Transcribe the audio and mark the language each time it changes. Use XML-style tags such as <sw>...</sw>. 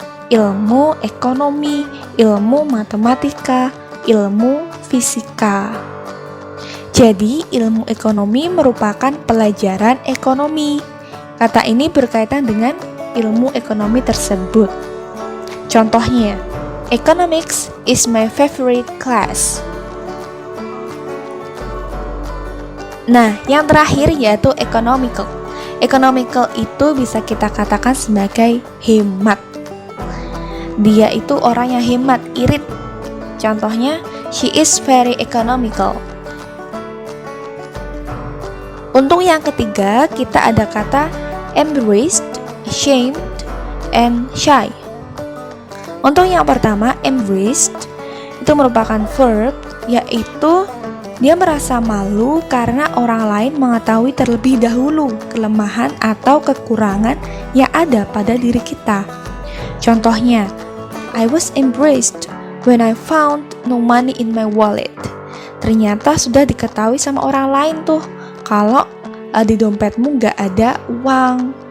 <id>ilmu ekonomi, ilmu matematika, ilmu fisika. Jadi, ilmu ekonomi merupakan pelajaran ekonomi. Kata ini berkaitan dengan ilmu ekonomi tersebut.</id> <en>Contohnya, economics is my favorite class.</en> <id>Nah, yang terakhir yaitu economical. Economical itu bisa kita katakan sebagai hemat. Dia itu orang yang hemat, irit.</id> <en>Contohnya, she is very economical.</en> <id>Untuk yang ketiga, kita ada kata embraced, ashamed, and shy. Untuk yang pertama, embraced itu merupakan verb, yaitu dia merasa malu karena orang lain mengetahui terlebih dahulu kelemahan atau kekurangan yang ada pada diri kita.</id> <en>Contohnya, I was embarrassed when I found no money in my wallet.</en> <id>Ternyata sudah diketahui sama orang lain tuh kalau di dompetmu gak ada uang.</id>